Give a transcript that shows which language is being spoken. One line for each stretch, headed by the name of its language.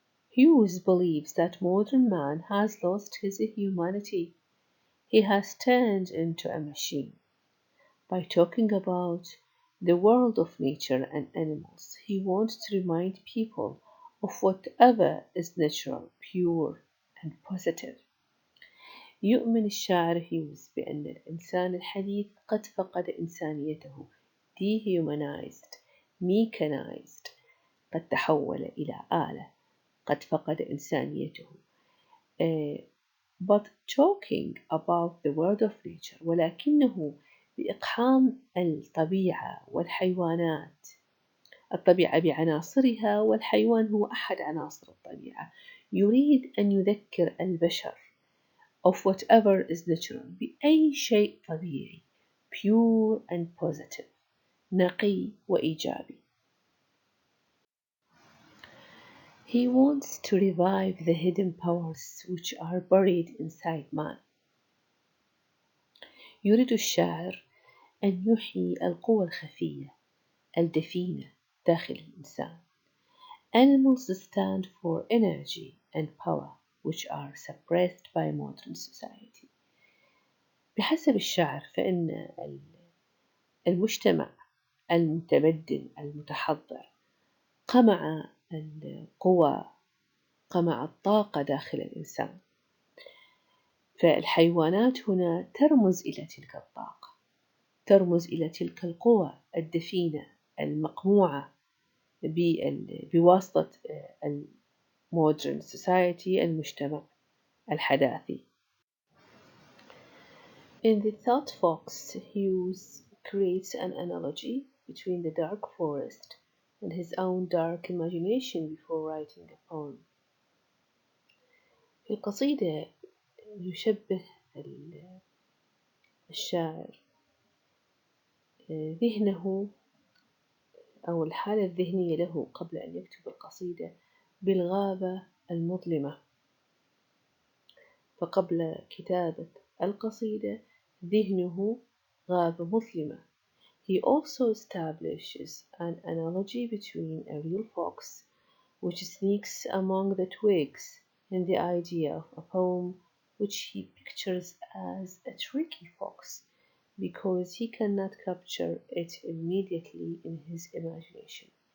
English: Hughes believes that modern man has lost his humanity. He has turned into a machine. By talking about the world of nature and animals, he wants to remind people of whatever is natural, pure, and positive.
Arabic: يؤمن الشاعر هيوز بأن الإنسان الحديث قد فقد إنسانيته
English: dehumanized, mechanized،
Arabic: قد تحول إلى آلة، قد فقد إنسانيته.
English: But talking about the world of nature،
Arabic: ولكنه بإقحام الطبيعة والحيوانات، الطبيعة بعناصرها والحيوان هو أحد عناصر الطبيعة. يريد أن يذكر البشر
English: of whatever is natural
Arabic: بأي شيء طبيعي
English: pure and positive،
Arabic: نقي وإيجابي.
English: He wants to revive the hidden powers which are buried inside man.
Arabic: يريد الشاعر أن يحيي القوى الخفية الدفينة داخل الإنسان.
English: Animals stand for energy and power which are suppressed by modern society.
Arabic: بحسب الشاعر فإن المجتمع المتمدن المتحضر قمع القوى، قمع الطاقة داخل الإنسان، فالحيوانات هنا ترمز إلى تلك الطاقة، ترمز إلى تلك القوى الدفينة المقموعة بواسطة
English: modern society،
Arabic: المجتمع الحداثي.
English: In the Thought Fox, Hughes creates an analogy between the dark forest and his own dark imagination before writing a poem.
Arabic: في القصيدة يشبه الشاعر ذهنه أو الحالة الذهنية له قبل أن يكتب القصيدة بالغابة المظلمة. فقبل كتابة القصيدة ذهنه غابة مظلمة.
English: He also establishes an analogy between a real fox which sneaks among the twigs and the idea of a poem which he pictures as a tricky fox because he cannot capture it immediately in his imagination.